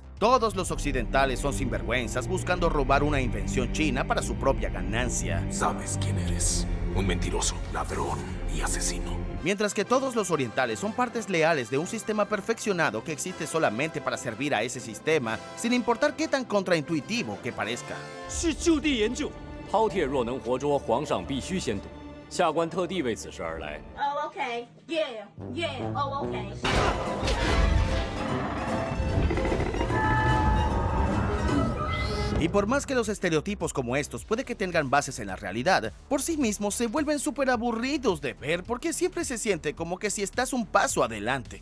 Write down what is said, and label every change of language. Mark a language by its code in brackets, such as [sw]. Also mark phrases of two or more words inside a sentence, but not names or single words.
[es] Todos los occidentales son sinvergüenzas buscando robar una invención china para su propia ganancia. Sabes quién eres. Un mentiroso, ladrón y asesino. Mientras que todos los orientales son partes leales de un sistema perfeccionado que existe solamente para servir a ese sistema, sin importar qué tan contraintuitivo que parezca. [zh] 是就地研究。饕餮若能活捉，皇上必须先睹。下官特地为此事而来。 [en] Oh, okay. Yeah, yeah. Oh, okay. [es] Y por más que los estereotipos como estos puede que tengan bases en la realidad, por sí mismos se vuelven súper aburridos de ver porque siempre se siente como que si estás un paso adelante.